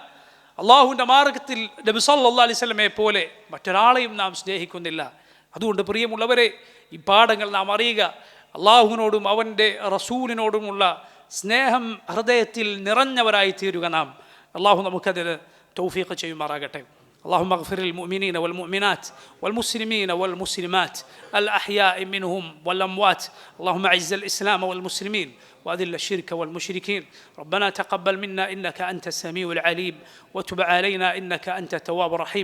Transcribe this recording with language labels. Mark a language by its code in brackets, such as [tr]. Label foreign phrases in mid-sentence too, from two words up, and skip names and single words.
[ml] അള്ളാഹുവിൻ്റെ മാർഗത്തിൽ നബി [ar] صلى الله عليه وسلم [ml] പോലെ മറ്റൊരാളെയും നാം സ്നേഹിക്കുന്നില്ല. അതുകൊണ്ട് പ്രിയമുള്ളവരെ, ഈ പാഠങ്ങൾ നാം അറിയുക. അള്ളാഹുവിനോടും അവൻ്റെ റസൂലിനോടുമുള്ള സ്നേഹം ഹൃദയത്തിൽ നിറഞ്ഞവരായി തീരുക നാം. അള്ളാഹു നമുക്കതിന് തൗഫീഖ് ചെയ്യുമാറാകട്ടെ. [ar] اللهم اغفر للمؤمنين والمؤمنات والمسلمين والمسلمات الأحياء منهم والأموات. اللهم أعز الإسلام والمسلمين وأذل الشرك والمشركين. ربنا تقبل منا إنك أنت السميع العليم وتب علينا إنك أنت التواب الرحيم.